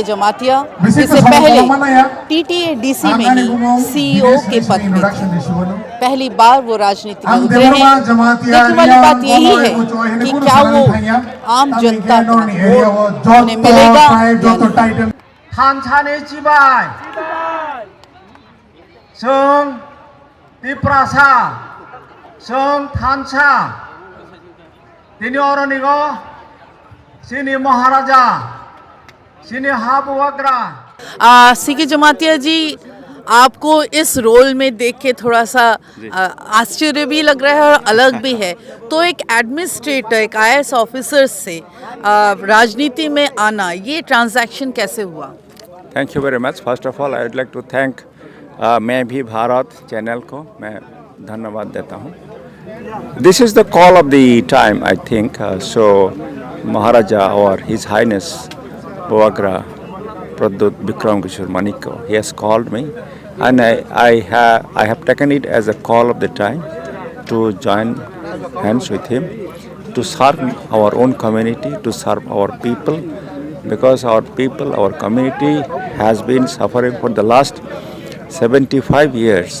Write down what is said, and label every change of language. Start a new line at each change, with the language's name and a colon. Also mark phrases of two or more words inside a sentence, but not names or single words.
Hindi: जमातिया इससे पहले टीटीए-डीसी में ही सीईओ के पद पे थे। पहली बार वो राजनीति में उतरे हैं। देखने वाली बात यही है कि क्या वो आम जनता का वोट उन्हें मिलेगा या नहीं।
Kok Borok: थानसानि जिबाय जों त्रिपुरासा जों थानसा दिनै अरनिगो सिनि महाराजा सिनि हाबुआग्रा।
Hindi: सी.के. जमातिया जी, आपको इस रोल में देख के थोड़ा सा आश्चर्य भी लग रहा है और अलग भी है, तो एक एडमिनिस्ट्रेटर, एक
English: IAS officer
Hindi: से राजनीति में आना, ये ट्रांजैक्शन कैसे हुआ?
English: Thank you very much. First of all I would like to thank
Hindi: मैं भी भारत चैनल को मैं धन्यवाद देता हूँ।
English: This is the call of the time I think. सो
Hindi: महाराजा और
English: His Highness बुआग्रा Pradyut Bikram Kishore Maniko, he has called me, and I have taken it as a call of the time to join hands with him to serve our own community, to serve our people, because our people, our community has been suffering for the last 75 years.